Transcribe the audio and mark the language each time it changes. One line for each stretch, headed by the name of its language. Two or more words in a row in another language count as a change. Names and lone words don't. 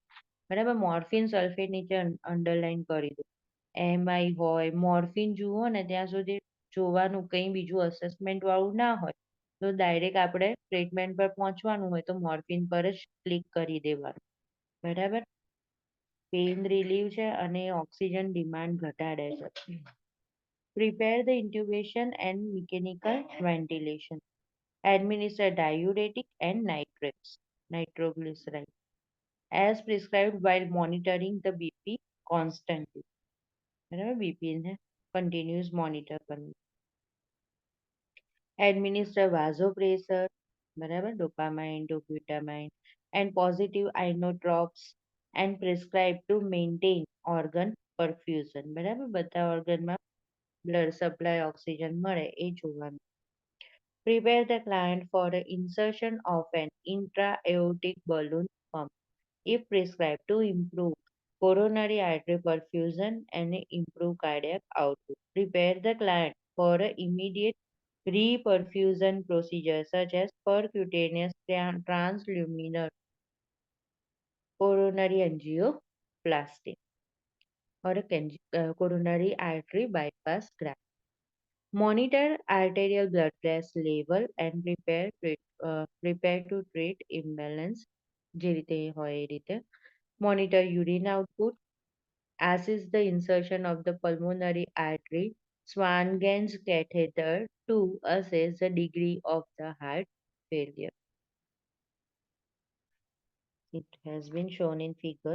Gujarati: બરાબર, મોર્ફિન સલ્ફેટ નીચે અંડરલાઈન કરી દો. એમઆઈ હોય, મોર્ફિન જુઓ ને ત્યાં સુધી જોવાનું, કંઈ બીજું અસેસમેન્ટ વાળું ના હોય તો ડાયરેક્ટ આપણે ટ્રીટમેન્ટ પર પહોંચવાનું હોય તો મોર્ફિન પર જ ક્લિક કરી દેવાનું, બરાબર.
English: pain relieve
Gujarati: છે અને
English: oxygen demand
Gujarati: ઘટાડે છે.
English: Prepare the intubation and mechanical ventilation. Administer diuretic and nitrates, nitroglyceride, as prescribed while monitoring the BP constantly.
Gujarati: બરાબર, બીપી ને
English: continuous monitor
Gujarati: કરવું.
English: Administer vasopressor,
Gujarati: બરાબર, ડોપામાઇન, ડોબ્યુટામાઇન,
English: and positive inotropes and prescribed to maintain organ perfusion.
Gujarati: બરાબર, બધા ઓર્ગનમાં
English: blood supply oxygen
Gujarati: મળે એ જોવાનું.
English: Prepare the client for the insertion of an intra-aortic balloon pump if prescribed to improve coronary artery perfusion, and improve cardiac output. Prepare the client for a immediate reperfusion procedure such as percutaneous transluminal coronary angioplasty or a coronary artery bypass graft. Monitor arterial blood pressure level and prepare to treat imbalance
Gujarati: જે રીતે હોય એ રીતે.
English: Monitor urine output. Assess the insertion of the pulmonary artery Swan-Ganz catheter to assess the degree of the heart failure. It has been shown in figure.